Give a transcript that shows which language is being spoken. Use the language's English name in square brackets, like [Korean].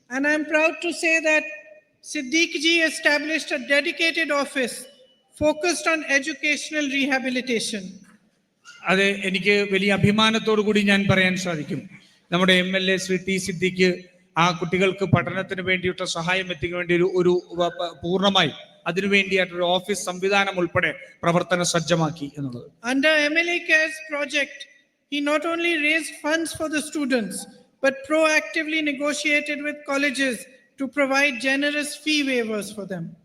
[English] And I am proud to say that Siddiq ji established a dedicated office focused on educational rehabilitation. [Malayalam] അത് എനിക്ക് വലിയ അഭിമാനത്തോടു കൂടി ഞാൻ പറയാൻ സാധിക്കും. നമ്മുടെ MLA ശ്രീ ടി സിദ്ദീഖ് ആ കുട്ടികൾക്ക് പഠനത്തിന് വേണ്ടിയിട്ട് സഹായം എത്തിക്കാൻ വേണ്ടി ഒരു പൂർണ്ണമായി അതിനുവേണ്ടിയായിട്ടൊരു ഓഫീസ് സംവിധാനം ഉൾപ്പെടെ പ്രവർത്തന സജ്ജമാക്കി എന്നുള്ളത്. [English] Under MLA Cares project, he not only raised funds for the students, but proactively negotiated with colleges to provide generous fee waivers for them.